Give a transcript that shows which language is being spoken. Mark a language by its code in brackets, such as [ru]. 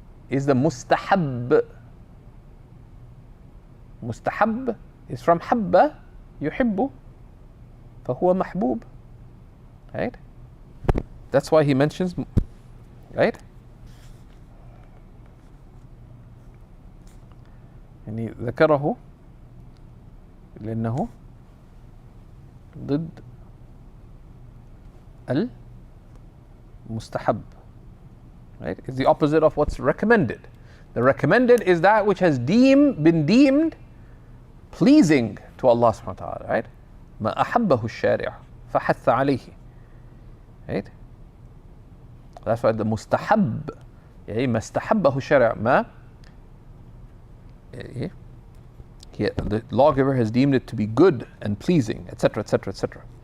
[en] Is the mustahab. Mustahab is from habba, yuhibbu, fahuwa mahbub. Right? That's why he mentions, right? [ar] يعني ذكره لأنه ضد المستحب. [en] Right? It's the opposite of what's recommended. The recommended is that which has been deemed pleasing to Allah subhanahu wa ta'ala, right? [ar] ما أحبه الشارع فحث عليه. Right? [en] That's why the mustahab, [ar] يعني ما استحبه الشارع ما [en] the lawgiver has deemed it to be good and pleasing, etc., etc., etc.